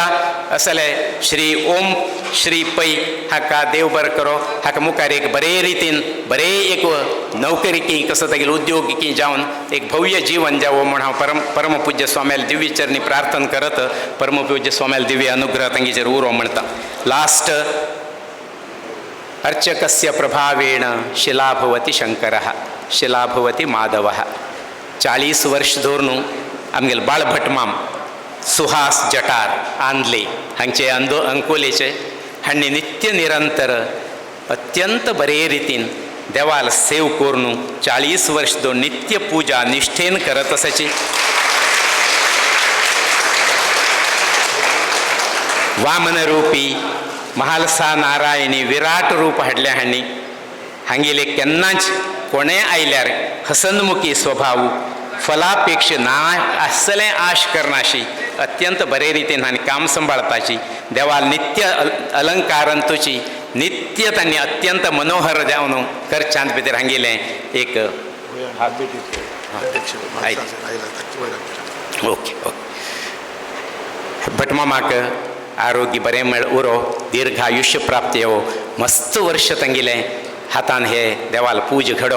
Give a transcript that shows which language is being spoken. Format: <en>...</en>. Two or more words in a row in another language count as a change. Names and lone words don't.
<kok>असले श्री ओम श्री पै हाका देव बर करो. हाका मुखार एक बरे रितीन बरे एक नोकरीकी कसो तागेलो उद्योगिकी जावन एक भव्य जीवन जावो म्हूण हांव परमपूज्य स्वाम्याल दिव्य चरणी प्रार्थना करत परमपूज्य स्वाम्याल दिव्य अनुग्रह तांगेचेर उरो म्हणटा.</kok> <sa>लास्ट अर्चकस्य प्रभावेण शिलाभवती शंकरः शिलाभवती माधवः.</sa> <kok>40 वर्ष धरून आमगेले बाळभटमाम सुहास जटार आंदले हांचे अंकोलेचे हांणी नित्य निरंतर अत्यंत बरे रितीन देवाल सेव करून 40 वर्ष दोन नित्य पूजा निष्ठेन करत आसाची. वामन रूपी महालसा नारायणी विराट रूप हाडले हांणी. हांगेले केन्नाच कोणेय आयल्यार हसनमुखी स्वभाव फलापेक्ष ना आसलें आश करनाशी अत्यंत बरे रितीन हांणी काम सांबाळपाची. देवाल नित्य अलंकारांतूची नित्य तांणी अत्यंत मनोहर जावन करच्यान भितर हांगेलें एक ओके भटमामाक आरोग्य बरें मेळ उरो दीर्घ आयुश्य प्राप्त येवो मस्त वर्ष तांगेलें हातान हे देवाल पूज घडो.</kok>